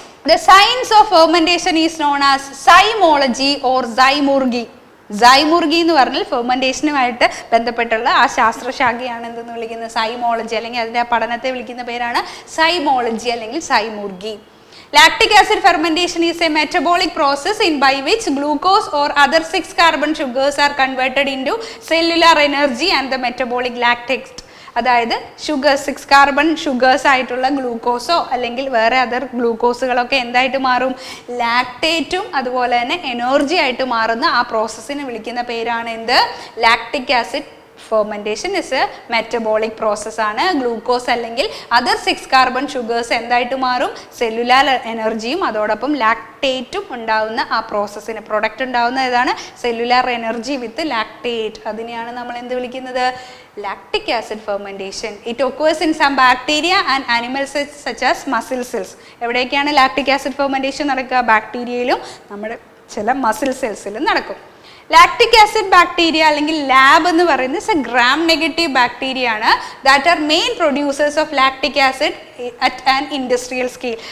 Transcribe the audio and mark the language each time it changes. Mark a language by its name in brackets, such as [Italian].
[English] The science of fermentation is known as zymology or zymurgy. [Malayalam] സൈമുർഗി എന്ന് പറഞ്ഞാൽ ഫെർമെന്റേഷനുമായിട്ട് ബന്ധപ്പെട്ടുള്ള ആ ശാസ്ത്രശാഖയാണ് എന്തെന്ന് വിളിക്കുന്നത്, സൈമോളജി, അല്ലെങ്കിൽ അതിൻ്റെ ആ പഠനത്തെ വിളിക്കുന്ന പേരാണ് സൈമോളജി അല്ലെങ്കിൽ സൈമുർഗി. [English] Lactic acid fermentation is a metabolic process in by which glucose or other 6-carbon sugars are converted into cellular energy and the metabolic lactate. [Malayalam] അതായത് ഷുഗർ 6 കാർബൺ ഷുഗേഴ്സ് ആയിട്ടുള്ള ഗ്ലൂക്കോസോ അല്ലെങ്കിൽ വേറെ അതർ ഗ്ലൂക്കോസുകളൊക്കെ എന്തായിട്ട് മാറും, ലാക്ടേറ്റും അതുപോലെ തന്നെ എനർജി ആയിട്ട് മാറുന്ന ആ പ്രോസസ്സിനെ വിളിക്കുന്ന പേരാണ് എന്ത്, [English] lactic acid fermentation is a metabolic process [Malayalam] ആണ്. ഗ്ലൂക്കോസ് അല്ലെങ്കിൽ അതർ 6 കാർബൺ ഷുഗേഴ്സ് എന്തായിട്ട് മാറും, സെല്ലുലാർ എനർജിയും അതോടൊപ്പം ലാക്ടേറ്റും ഉണ്ടാവുന്ന ആ പ്രോസസ്സിന് പ്രൊഡക്റ്റ് ഉണ്ടാവുന്ന ഏതാണ്, [English] Cellular energy with lactate. [Malayalam] അതിനെയാണ് നമ്മൾ എന്ത് വിളിക്കുന്നത്, lactic acid fermentation. [English] It occurs in some bacteria and animal cells such as muscle cells. [Malayalam] എവിടെയൊക്കെയാണ് ലാക്ടിക് ആസിഡ് ഫെർമെന്റേഷൻ നടക്കുക, ബാക്ടീരിയയിലും നമ്മുടെ ചില മസിൽ സെൽസിലും നടക്കും. ലാക്ടിക് ആസിഡ് ബാക്ടീരിയ അല്ലെങ്കിൽ ലാബ് എന്ന് പറയുന്നത് എ ഗ്രാം നെഗറ്റീവ് ബാക്ടീരിയ ആണ്. [English] That are main producers of lactic acid at an industrial scale.